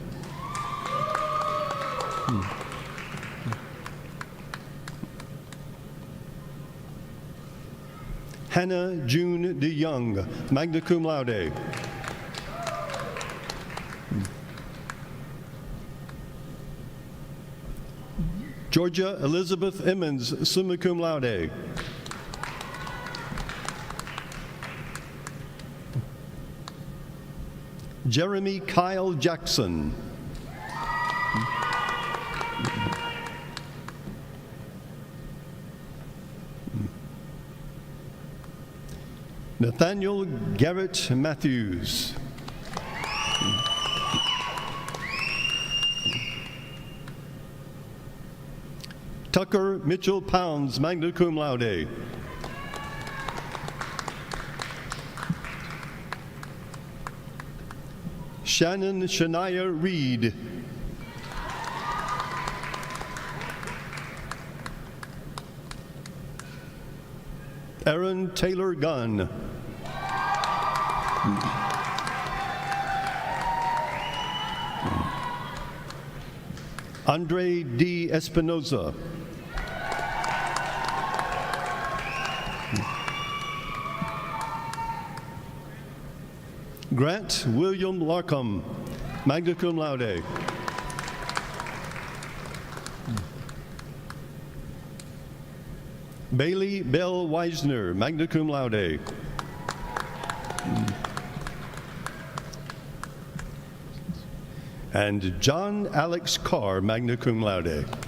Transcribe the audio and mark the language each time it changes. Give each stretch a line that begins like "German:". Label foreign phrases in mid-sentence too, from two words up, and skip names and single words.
English: Hannah June DeYoung,
Latin: magna cum laude.
English: Georgia Elizabeth Emmons,
Latin: summa cum laude.
English: Jeremy Kyle Jackson. Nathaniel Garrett Matthews. Tucker Mitchell Pounds,
Latin: magna cum laude.
English: Shannon Shania Reed. Aaron Taylor Gunn. Andre D. Espinoza. Grant William Larkham,
Latin: magna cum laude.
English: Bailey Bell Weisner,
Latin: magna cum laude.
English: And John Alex Carr,
Latin: magna cum laude.